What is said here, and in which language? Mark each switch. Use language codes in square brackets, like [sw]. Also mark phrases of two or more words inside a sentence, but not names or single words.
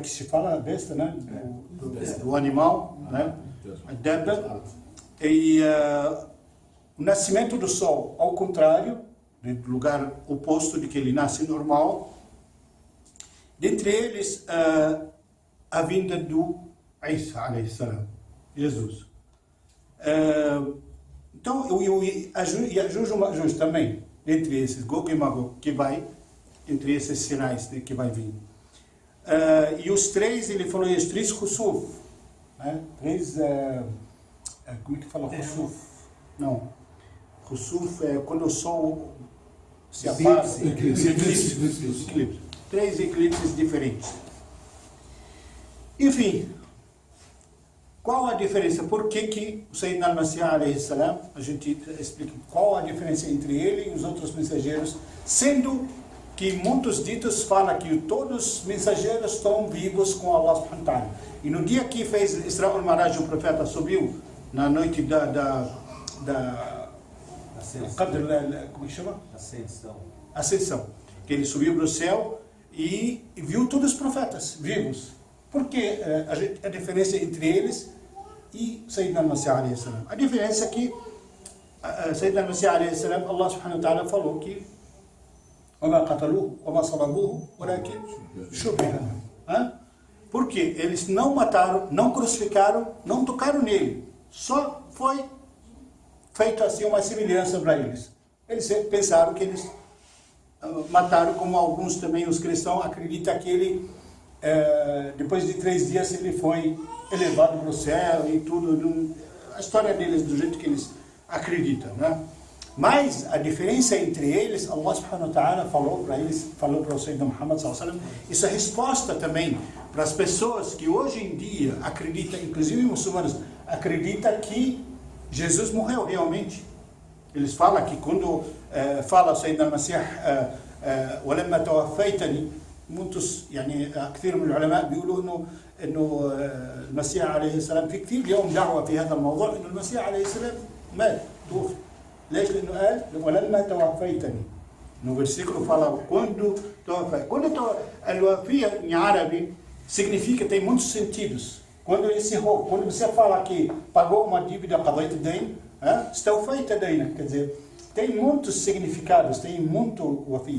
[pt] Que se fala a besta, né? Do animal, né? A Dabba. E o nascimento do sol, ao contrário no lugar oposto de que ele nasce normal. Dentre eles, a vinda do Isa, [ar] عليه السلام, [pt] Jesus. Então, e Yajuj e Majuj também, entre esses, Gog e Magog, que vai, entre esses sinais que vai vir. E os três, ele falou, os três Khusuf, né? Três, como é que fala Khusuf? Não, Khusuf é quando o sol se apaga. Eclipse. Três eclipses diferentes. Enfim, qual a diferença? Por que o [ar] سيدنا المسيح عليه السلام, [pt] a gente explica qual a diferença entre ele e os outros mensageiros, sendo que muitos ditos falam que todos os mensageiros estão vivos com [ar] الله سبحانه وتعالى. [pt] E no dia que fez Isra al-Maraj, o profeta subiu na noite da como é que chama? Ascensão. Que ele subiu para o céu e viu todos os profetas vivos. Por que a diferença entre eles e [ar] سيدنا المسيح عليه السلام? [pt] A diferença é que [ar] سيدنا المسيح عليه السلام, الله سبحانه وتعالى [pt] falou que [ar] وَمَا قَتَلُوهُ وَمَا صَلَبُوهُ وَلَكِنْ شُبِّهَ لَهُمْ. [pt] Porque eles não mataram, não crucificaram, não tocaram nele. Só foi feito assim uma semelhança para eles. Eles pensaram que eles mataram, como alguns também, os cristãos, acreditam que ele, depois de 3 dias, ele foi elevado para o céu e tudo. A história deles, do jeito que eles acreditam, né? Mas a diferença entre eles, [ar] الله سبحانه وتعالى [pt] falou para eles, falou para o [ar] سيدنا محمد صلى الله عليه وسلم, [pt] isso é resposta também para as pessoas que hoje em dia acreditam, inclusive muçulmanos, acreditam que Jesus morreu realmente. Eles falam que quando fala [ar] سيدنا المسيح وَلَمَّا تَوَفَّيْتَنِي, muitos, يعني كثير من العلماء بيقولوا إنه المسيح عليه السلام في كثير اليوم دعوة في هذا الموضوع إنه المسيح عليه السلام مات توفي. ليش؟ لأنه قال ولما توفيتني. [pt] No versículo fala quando توفى. Quando الوفية em árabe significa, tem muitos sentidos. Quando encerrou, quando você fala que pagou uma dívida, [ar] قضيت الدين, استوفيت دينك, [pt] quer dizer, tem muitos significados, tem muito wafia.